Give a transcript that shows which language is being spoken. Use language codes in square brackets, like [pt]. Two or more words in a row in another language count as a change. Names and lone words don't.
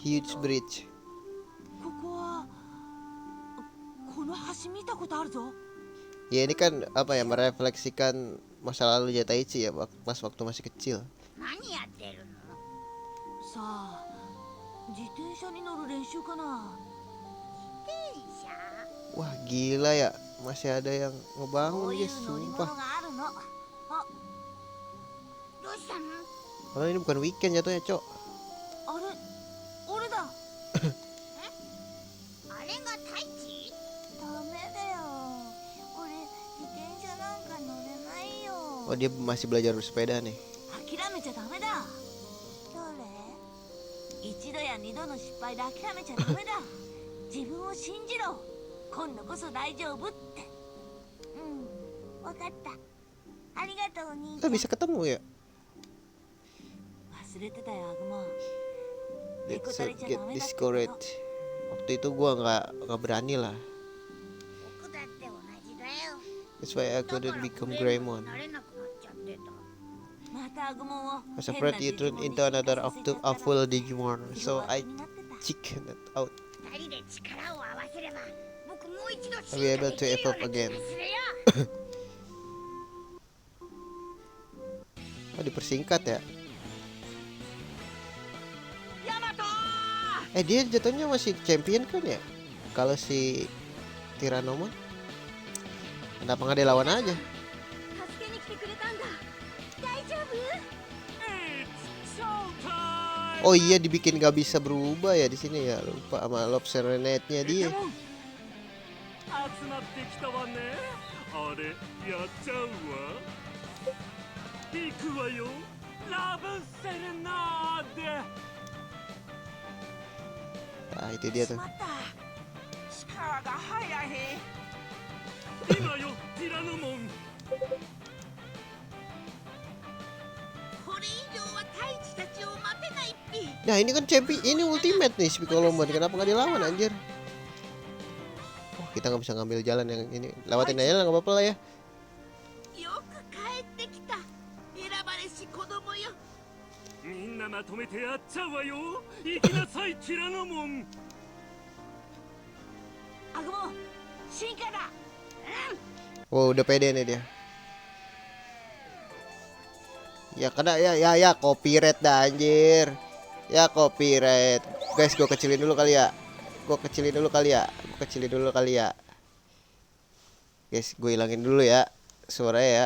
[en] Huge bridge. [ja] ここはこの橋見たことあるぞ。 [id] Ya ini kan apa ya, merefleksikan masa lalu Jataichi ya pas waktu masih kecil. [ja] 何やってるの？さあ、自転車に乗る練習かな。電車？ [id] Wah gila ya, masih ada yang [ja] こ [id] ngebangun [ja] ういう [id] guys, [ja] 乗り物 [id] sumpah. [ja] があるの。あ、どうしたの？ [id] Padahal ini bukan weekend jatuhnya, Cok. [ja] あれ、俺だ。あれが太一？ダメだよ。俺自転車なんか乗れないよ。 [id] Oh dia masih belajar bersepeda nih. [ja] 諦めちゃダメだ。一度や二度の失敗で諦めちゃダメだ。自分を信じろ。今度こそ大丈夫って。うん、わかった。ありがとうお兄ち [id] Kita [ja] ゃん。 [id] bisa ketemu ya. [ja] 忘れてたよアグモン。 [en] Let's get discouraged. [id] Waktu itu gua nggak berani lah. [ja] 僕だって同じだよ。 [en] That's why I [ja] だから [en] couldn't become [ja] フレーム [en] Greymon. [ja] になれなくなっちゃってた。またアグモンを [en] I was afraid you turned into another of the awful Digimon, so I chickened out. [ja] 二人で力を合わせれば、僕もう一度 [en] I'll be able to evolve again. [ja] するよ。 [id] Oh dipersingkat ya. [ja] ヤマト [id] Dia jatuhnya masih champion kan ya? Kalau si Tyrannomon, kenapa nggak dia lawan aja? [ja] 助けに来てくれたんだ。大丈夫？ [en] It's showtime [id] Oh iya, dibikin nggak bisa berubah ya di sini ya. Lupa sama Lob Serenade-nya dia. [ja] 集まってきたわねあれやっちゃうわ行くわよラブセレナーデ [id] Nah itu dia [ja] し [id] tuh. [ja] まった。力が入らへん。今よティラノモンこれ以上は太一たちを待てないっぴ。 [id] Nah ini kan champion, ini ultimate nih si Piccolomon. Kenapa nggak dilawan anjir? Oh kita nggak bisa ngambil jalan yang ini. Lewatin aja lah, nggak apa-apa lah ya. [ja] ってきた選ばれし子供よ。みんなまとめてやっちゃうわよ。行きなさいティラノモン。アグモ進化だ。 [id] Wow, udah pede nih dia. Ya kena ya copyright dah anjir. Ya copyright. Guys, gua kecilin dulu kali ya. Guys, gue hilangin dulu ya suaranya ya.